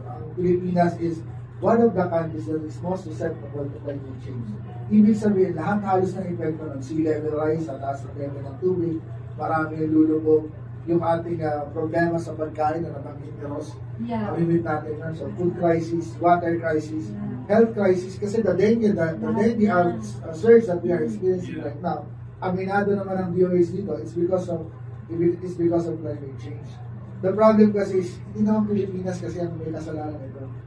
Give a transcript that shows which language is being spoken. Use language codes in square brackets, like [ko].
[en] Ang Pilipinas is one of the countries that is most susceptible to climate change. [tl] Ibig sabihin, lahat halos ng epekto ng sea level rise, sa taas ng level ng tubig, marami yung lulubog, yung ating problema sa pagkain na nabanggit ni Ross, mamimit natin na. [en] So, food crisis, water crisis, health crisis, kasi the dengue surge that we are experiencing right now, [tl] aminado naman ang DOH dito, [en] it's because of climate change. The problem [tl] kasi is, hindi naman Pilipinas kasi ang may kasalanan ito.